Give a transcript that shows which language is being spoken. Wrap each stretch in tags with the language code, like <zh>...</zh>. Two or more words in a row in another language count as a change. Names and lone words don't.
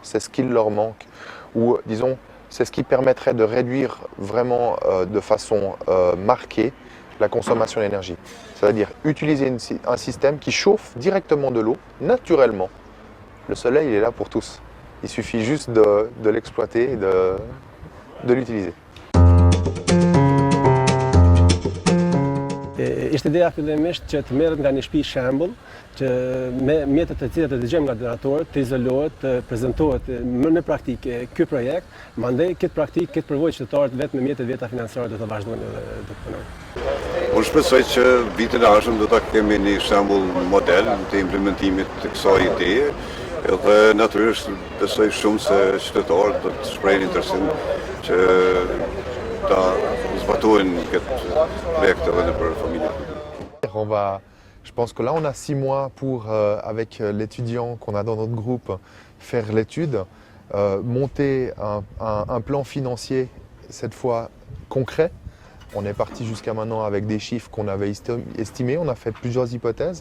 <fr>C'est ce qu'il leur manque, ou disons, c'est ce qui permettrait de réduire vraiment de façon marquée la consommation d'énergie. C'est-à-dire utiliser un système qui chauffe directement de l'eau, naturellement. Le soleil, il est là pour tous. Il suffit juste de l'exploiter et de l'utiliser.</fr> <sq>Ishte ideja fillimisht që të merret nga një shtëpi shembull, që me mjetet të cilat e dëgjojmë nga donatorët, të izolohet, të prezantohet në praktikë ky projekt, mandej këtë praktikë, këtë përvojë qytetarët vetëm me mjetet veta financiare do të vazhdojnë dhe do të punojnë. Unë shpresoj që vitin e ardhshëm do ta kemi një shembull model të implementimit të kësaj ideje, edhe natyrisht besoj shumë se qytetarët do të shprehin interesim që ta zbatojnë këtë projekt edhe nëpër familjet.</sq> <fr>Je pense que là, on a 6 mois pour, avec l'étudiant qu'on a dans notre groupe, faire l'étude, monter un plan financier, cette fois concret. On est parti jusqu'à maintenant avec des chiffres qu'on avait estimés, on a fait plusieurs hypothèses.</fr>